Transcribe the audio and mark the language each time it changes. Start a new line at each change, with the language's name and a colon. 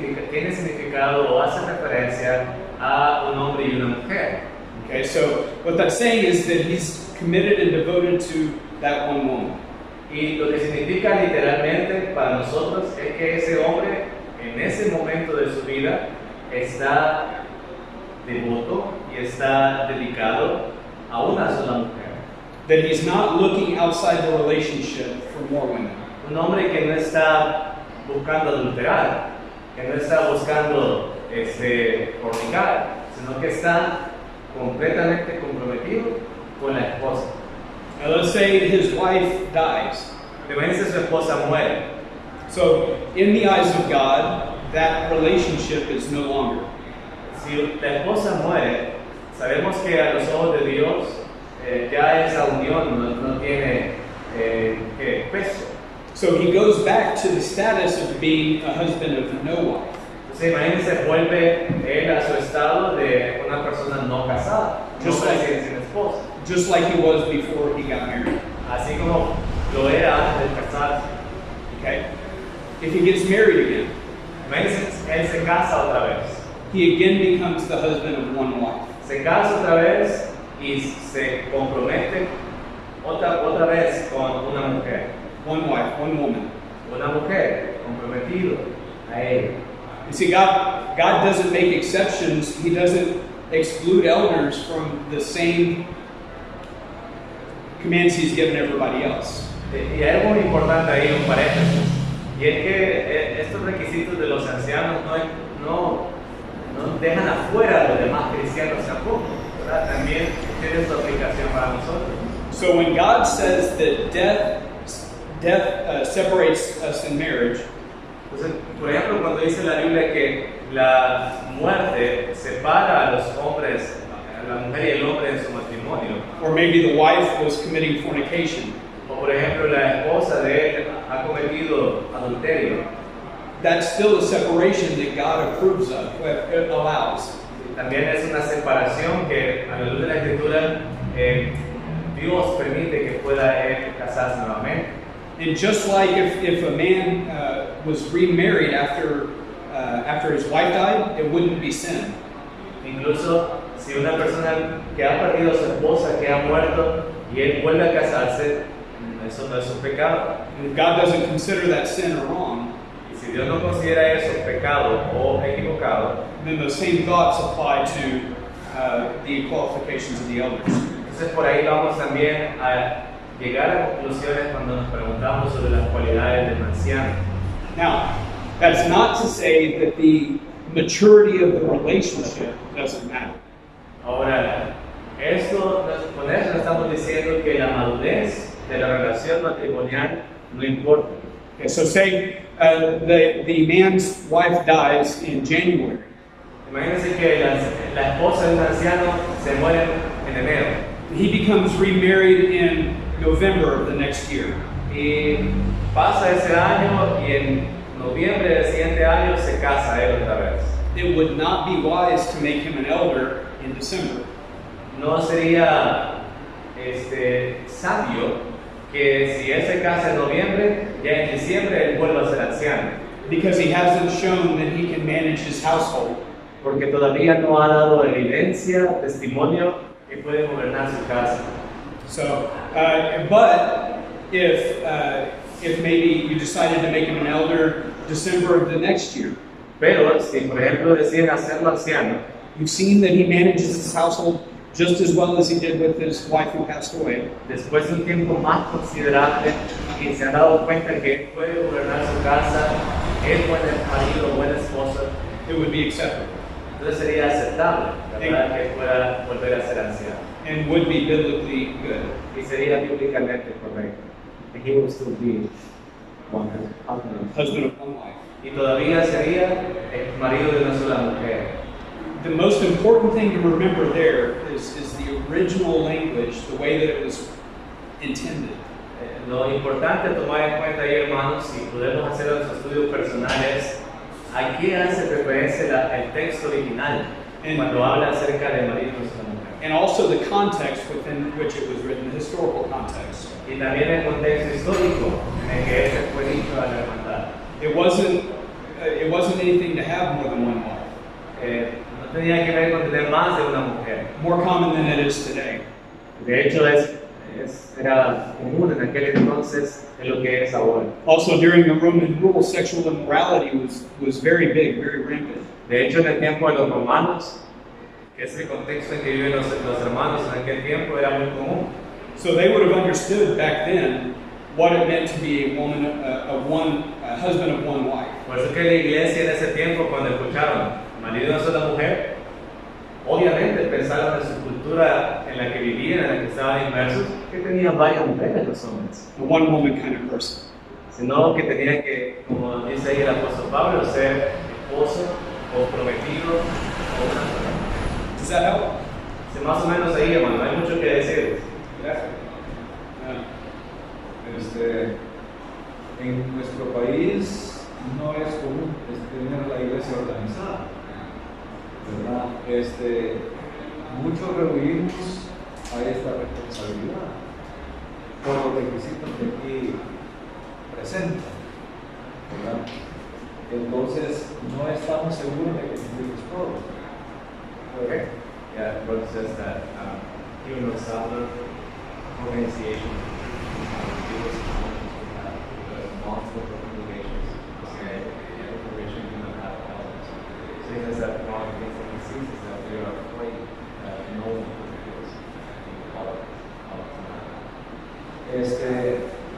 Spanish: tiene significado o hace referencia a un hombre y una mujer.
English: Okay, so what that's saying is that he's committed and devoted to that one woman.
Spanish: Y lo que significa literalmente para nosotros es que ese hombre en ese momento de su vida está devoto y está dedicado a una sola mujer.
English: That he's not looking outside the relationship for more women.
Spanish: Un hombre que no está buscando adulterar, que no está buscando fornicar, sino que está completamente comprometido con la esposa.
English: Now let's say his wife dies.
Spanish: Imagínense su esposa muere.
English: So in the eyes of God, that relationship is no longer.
Spanish: Si la esposa muere, sabemos que a los ojos de Dios ya esa unión no tiene peso.
English: So he goes back to the status of being a husband of no wife.
Spanish: Entonces, imagínense, vuelve él a su estado de una persona no casada, no sin esposa.
English: just like he was before he got married.
Spanish: Así como lo era antes de casarse.
English: Okay? If he gets married again,
Spanish: Imagínense, él se casa otra vez.
English: he again becomes the husband of one wife.
Spanish: Se casa otra vez y se compromete otra vez con una mujer.
English: One wife, one woman.
Spanish: Una mujer comprometido a ella.
English: You see, God doesn't make exceptions. He doesn't exclude elders from the same commands he's given everybody else.
Spanish: Y hay algo muy importante ahí, un paréntesis. Y es que estos requisitos de los ancianos no dejan afuera a los demás cristianos tampoco, ¿verdad? También tiene su aplicación para nosotros.
English: So when God says that death separates us in marriage,
Spanish: Entonces, por ejemplo, cuando dice la Biblia que la muerte separa a los hombres, a la mujer y el hombre en su matrimonio,
English: or maybe the wife was committing fornication,
Spanish: o por ejemplo la esposa de él ha cometido adulterio,
English: that's still a separation that God approves of, allows.
Spanish: también es una separación que a la luz de la Escritura Dios permite que pueda él casarse nuevamente.
English: And just like if a man was remarried after his wife died, it wouldn't be sin.
Spanish: Incluso si una persona que ha perdido a su esposa, que ha muerto, y él vuelve a casarse, eso no es un pecado.
English: And if God doesn't consider that sin or wrong,
Spanish: Y si Dios no considera eso pecado o equivocado,
English: then those same thoughts apply to the qualifications of the elders.
Spanish: entonces por ahí vamos también a llegar a conclusiones cuando nos preguntamos sobre las cualidades del anciano.
English: Now, that's not to say that the maturity of the relationship doesn't matter.
Spanish: Ahora, con eso no estamos diciendo que la madurez de la relación matrimonial no importa.
English: Okay, so say the man's wife dies in January.
Spanish: Imagínense que la esposa de un anciano se muere en enero
English: He becomes remarried in November of the next year.
Spanish: y pasa ese año y en noviembre del siguiente año se casa él otra vez.
English: It would not be wise to make him an elder in December.
Spanish: No sería sabio que si él se casa en noviembre, ya en diciembre él vuelva a ser anciano,
English: Because he hasn't shown that he can manage his household.
Spanish: porque todavía no ha dado evidencia, testimonio que puede gobernar su casa.
English: So, but if maybe you decided to make him an elder December of the next year,
Spanish: Pero si por ejemplo deciden hacerlo anciano,
English: you've seen that he manages his household just as well as he did with his wife who passed away.
Spanish: después de un tiempo más considerable y se han dado cuenta que él puede gobernar su casa, es buen marido, buena esposa,
English: It would be acceptable
Spanish: entonces sería aceptable, ¿verdad? Que pueda volver a ser anciano.
English: and would be biblically good.
Spanish: Y sería bíblicamente correcto.
English: And he will still be one husband. Husband of one wife.
Spanish: Y todavía sería el marido de una sola mujer.
English: The most important thing to remember there is the original language, the way that it was intended.
Spanish: Lo importante a tomar en cuenta ahí, hermanos, si podemos hacer nuestros estudios personales, ¿a qué hace referencia el texto original cuando habla acerca de marido y una mujer?
English: And also the context within which it was written, the historical context.
Spanish: Y también el contexto histórico en el que este fue dicho a la hermandad.
English: It wasn't anything to have more than one wife.
Spanish: No tenía que ver con tener más de una mujer.
English: More common than it is today.
Spanish: De hecho, era común en aquel entonces en lo que es ahora.
English: Also, during the Roman rule, sexual immorality was very big, very rampant.
Spanish: De hecho, en el tiempo de los romanos, que es el contexto en que viven los hermanos en aquel tiempo, era muy común.
English: So they would have understood back then what it meant to be a husband of one wife.
Spanish: Por eso que la iglesia en ese tiempo, cuando escucharon marido de una sola mujer, obviamente pensaron en su cultura en la que vivían, en la que estaban inmersos, que tenían varias mujeres los hombres,
English: A one woman kind of person.
Spanish: sino que tenían que, como dice ahí el apóstol Pablo, ser esposo o prometido o una sola.
English: Does that help?
Spanish: Sí, más o menos ahí, hermano, hay mucho que decir.
English: Yeah.
Spanish: En nuestro país no es común tener la iglesia organizada, ¿verdad? Muchos rehuimos a esta responsabilidad por los requisitos que aquí presentan, ¿verdad? Entonces no estamos seguros de que cumplimos todos.
English: Okay. Yeah, the brother says that here in El Salvador, organization, biggest challenges we have multiple congregations, every congregation do not have elders. So he says that one of the things that he sees is that they are afraid that no one feels called out tonight.